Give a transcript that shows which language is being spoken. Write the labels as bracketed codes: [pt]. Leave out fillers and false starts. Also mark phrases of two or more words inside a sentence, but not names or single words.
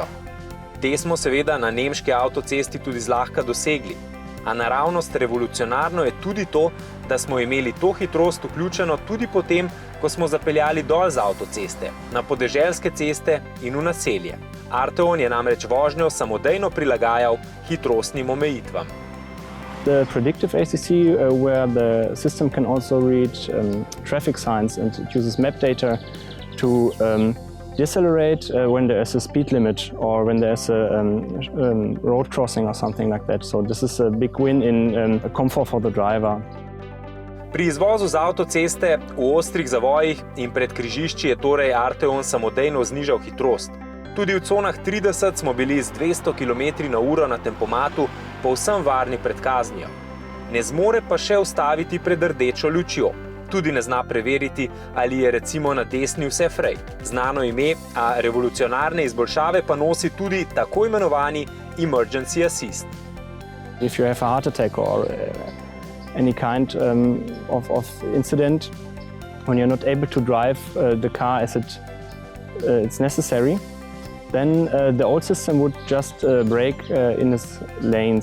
[sl] Te smo seveda na nemški avtocesti tudi zlahka dosegli, a naravnost revolucionarno je tudi to, da smo imeli to hitrost vključeno tudi potem, ko smo zapeljali dol z avtoceste, na podeželske ceste in v naselje. Arteon je namreč vožnjo samodejno prilagajal hitrostnim omejitvam. [en] The predictive ACC, where the system can also read traffic signs and it uses map data to decelerate when there is a speed limit or when there is a road crossing or something like that. So this is a big win in comfort for the driver. [sl] Pri izvozu z avtoceste v ostrih zavojih in pred križišči je torej Arteon samodejno znižal hitrost. Tudi v conah 30 smo bili z 200 km/h na tempomatu povsem varni pred kaznijo. Ne zmore pa še ustaviti pred rdečo lučjo. Tudi ne zna preveriti, ali je recimo na desni vse frej. Znano ime, a revolucionarne izboljšave pa nosi tudi tako imenovani [en] emergency assist. If you have a heart attack or any kind of incident, when you're not able to drive the car as it's necessary, then the old system would just brake in its lanes.